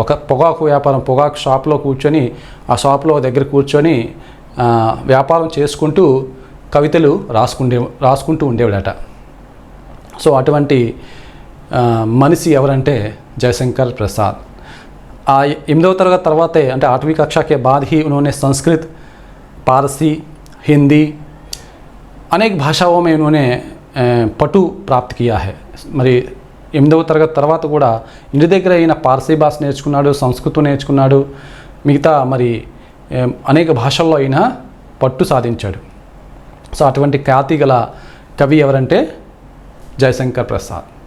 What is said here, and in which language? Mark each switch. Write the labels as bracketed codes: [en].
[te] ఒక పొగాకు షాప్లో కూర్చొని, ఆ షాప్లో దగ్గర కూర్చొని వ్యాపారం చేసుకుంటూ కవితలు రాసుకుంటూ ఉండేవాడట. అటువంటి మనిషి ఎవరంటే జయశంकर प्रसाद. [hi] 8వ తరగతి తర్వాతే, అంటే 8वीं कक्षा के बाद ही उन्होंने संस्कृत, पारसी, हिंदी अनेक भाषाओं में उन्होंने पटु प्राप्त किया है. [te] మరి 8వ తరగతి తర్వాత కూడా ఇంటి దగ్గర అయిన పార్సీ భాష నేర్చుకున్నాడు, సంస్కృతం నేర్చుకున్నాడు, మిగతా మరి అనేక భాషల్లో అయినా పట్టు సాధించాడు. అటువంటి ఖ్యాతి గల కవి ఎవరంటే జయశంకర్ ప్రసాద్.